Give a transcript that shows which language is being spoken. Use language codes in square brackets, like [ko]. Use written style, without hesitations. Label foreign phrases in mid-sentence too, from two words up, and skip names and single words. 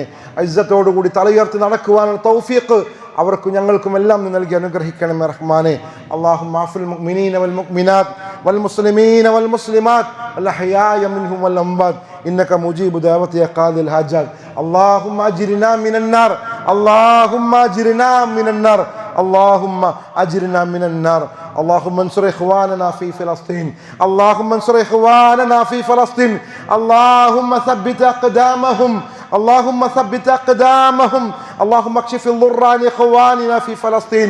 [ml] ഇസ്സത്തോടുകൂടി തലയുയർത്തി നടക്കുവാനുള്ള തൗഫീഖ് അവർക്കും ഞങ്ങൾക്കും എല്ലാം നീ നൽകി അനുഗ്രഹിക്കണം റഹ്മാനെ. [ar] اللهم اغفر للمؤمنين والمؤمنات والمسلمين والمسلمات والأحياء منهم والأموات إنك مجيب الدعوات قاضي الحاجات. اللهم أجرنا من النار اللهم أجرنا من النار, അല്ലാഹുമ്മ അജ്രിനാ മിനൻ നാർ, اللهم أجرنا من النار. اللهم انصر إخواننا في فلسطين. اللهم انصر إخواننا في فلسطين. اللهم ثبت أقدامهم. اللهم ثبت أقدامهم. اللهم اكشف الضر عن إخواننا في فلسطين.